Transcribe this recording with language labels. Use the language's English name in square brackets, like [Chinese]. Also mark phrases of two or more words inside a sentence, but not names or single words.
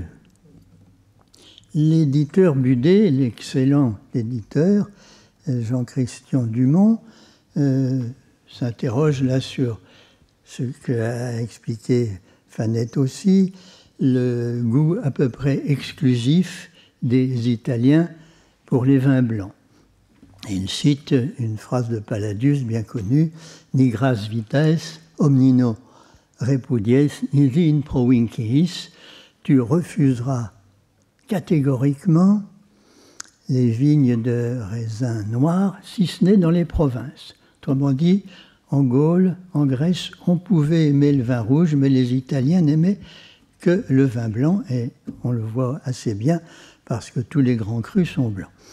[French] L'éditeur Budet, l'excellent éditeur, Jean-Christian Dumont, s'interroge là sur ce qu'a expliqué Fanette aussi, le goût à peu près exclusif des Italiens pour les vins blancs. Et il cite une phrase de Palladius bien connue, « [Latin] Nigras vites omnino repudies nisi in provinciis [French] » tu refuseras catégoriquement les vignes de raisin noir, si ce n'est dans les provinces. Autrement dit, en Gaule, en Grèce, on pouvait aimer le vin rouge, mais les Italiens n'aimaient que le vin blanc, et on le voit assez bien parce que tous les grands crus sont blancs.